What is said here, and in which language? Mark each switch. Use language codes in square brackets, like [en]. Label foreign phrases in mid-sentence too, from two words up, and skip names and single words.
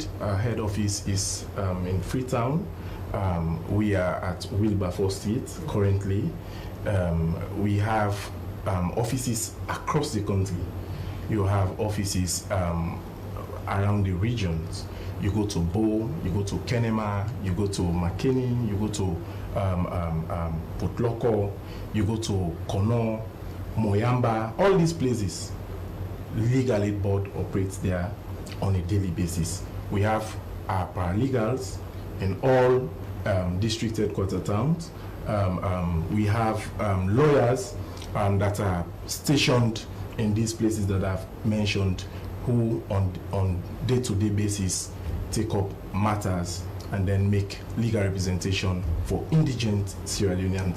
[en] Our head office is in Freetown. We are at Wilberforce Street currently. We have offices across the country. You have offices around the regions. You go to Bo, you go to Kenema, you go to Makeni, you go to Potloko, you go to Kono, Moyamba, all these places. Legal Aid Board operates there on a daily basis. We have our paralegals in all district headquarter towns. We have lawyers that are stationed in these places that I've mentioned, who on day-to-day basis take up matters and then make legal representation for indigent Sierra Leoneans.